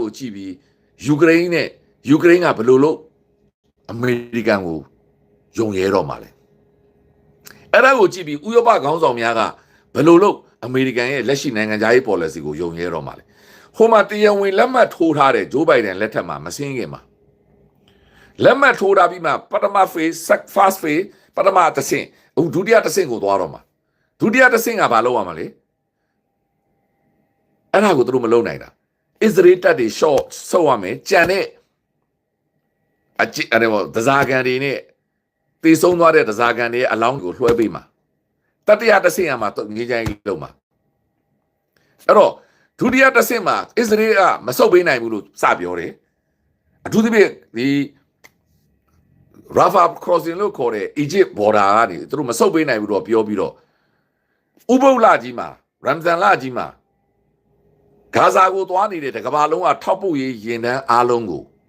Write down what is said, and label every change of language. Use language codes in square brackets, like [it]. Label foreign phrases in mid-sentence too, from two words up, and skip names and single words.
[my] ကိုကြည့်ပြီးယူကရိန်းကဘယ်လိုလုပ်အမေရိကန်ကိုယုံရဲတော့မှာလဲအဲ့ဒါကိုကြည့်ပြီးဥရောပခေါင်းဆောင်များကဘယ်လိုလုပ်အမေရိကန်ရဲ့လက်ရှိနိုင်ငံခြားရေး policy ကိုယုံရဲတော့မှာလဲဟိုမှာတရားဝင်လက်မှတ်ထိုးထားတဲ့ဂျိုးဘိုင်ဒန်လက်ထက်မှာမစင်းခင်မှာလက်မှတ်ထိုးထားပြီးမှပထမ phase [en] first phase [my] ပထမတစ်ဆင့်ဒုတိယတစ်ဆင့်ကိုသွားတော့မှာဒုတိယတစ်ဆင့်ကဘာလုပ်ရမှာလဲ အဲ့ဒါကိုသူတို့မလုပ်နိုင်တာအစ္စရေးတပ်တွေ short ဆုတ်ရမယ်ကြံတဲ့အဒဇာကန်တွေနဲ့တေဆုံး သွားတဲ့ဒဇာကန်တွေရဲ့အလောင်းကိုလွှဲပေးမှာတတိယတစ်ဆင့်ကမှငြိမ်းချမ်းရေးလုပ်မှာအဲ့တော့ဒုတိယတစ်ဆင့်မှာအစ္စရေးကမဆုတ်ပေးနိုင်ဘူးလို့စပြောတယ်အထူးသဖြင့်ဒီ Rafah crossing လို့ခေါ်တဲ့ [en] Egypt border [my] ကနေသူတို့မဆုတ်ပေးနိုင်ဘူးတော့ပြောပြီးတော့ဥပုပ်လကြီးမှာ Ramzan လကြီးမှာဂါဇာကိုသွားနေတဲ့တကမ္ဘာလုံးကထောက်ပုတ်ရေးရင်တန်းအားလုံးကို